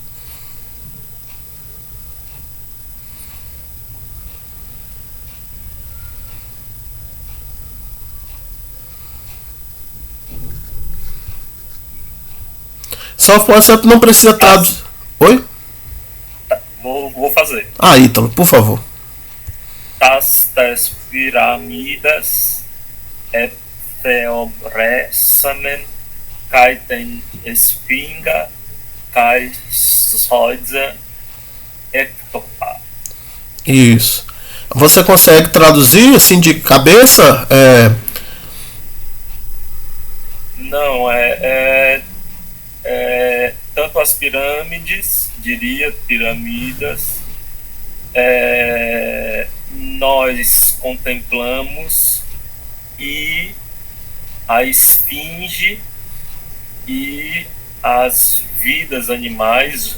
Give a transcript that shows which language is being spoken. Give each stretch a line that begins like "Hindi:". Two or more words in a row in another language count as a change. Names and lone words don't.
Portuguese: Só você não precisa traduzir. Oi? Vou fazer. Ítalo, por favor.
Greek: Τὰς πυραμίδας θεωρήσαμεν καὶ τὴν σφίγγα καὶ ζῷα ἔκτοπα.
Portuguese: Isso. Você consegue traduzir assim de cabeça? Não, tanto as pirâmides, diria piramidas, nós contemplamos, e a esfinge e as vidas animais.